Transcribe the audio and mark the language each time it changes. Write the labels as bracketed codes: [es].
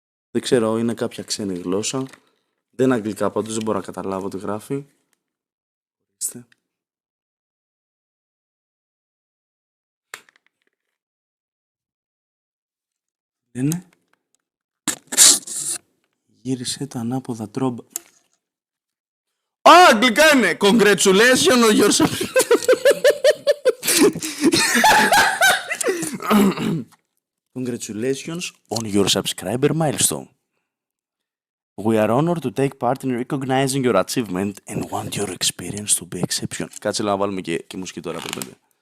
[el] Δεν ξέρω, είναι κάποια ξένη γλώσσα. Δεν είναι αγγλικά πάντως, δεν μπορώ να καταλάβω τι γράφει. Ορίστε. Είναι. Γύρισε τα ανάποδα τρόμπα. Α, αγγλικά είναι! [en] Congratulations on your Congratulations on your subscriber milestone. We are honored to take part in recognizing your achievement and want your experience to be exceptional. [el] Κάτσε να βάλουμε και μουσική τώρα, πρέπει.